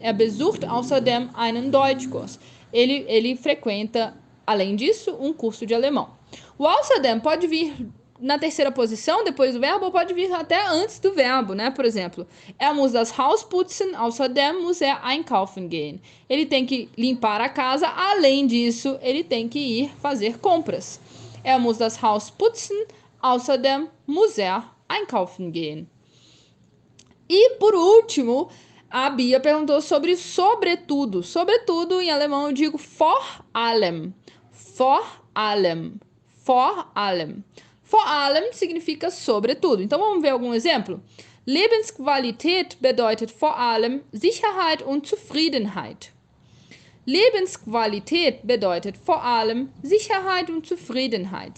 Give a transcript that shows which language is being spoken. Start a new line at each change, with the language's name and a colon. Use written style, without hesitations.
German: Besucht außerdem einen Deutschkurs.
Portuguese: Ele frequenta, além disso, um curso de alemão. O außerdem pode vir na terceira posição, depois do verbo, ou pode vir até antes do verbo, né? Por exemplo,
German: muss das Haus putzen, außerdem muss einkaufen gehen.
Portuguese: Ele tem que limpar a casa, além disso, ele tem que ir fazer compras.
German: Muss das Haus putzen, außerdem muss einkaufen gehen.
Portuguese: E, por último, a Bia perguntou sobre sobretudo. Sobretudo, em alemão, eu digo vor allem. Vor allem. Vor allem. Vor allem significa sobretudo. Então, vamos ver algum exemplo?
German: Lebensqualität bedeutet vor allem Sicherheit und Zufriedenheit. Lebensqualität bedeutet vor allem Sicherheit und Zufriedenheit.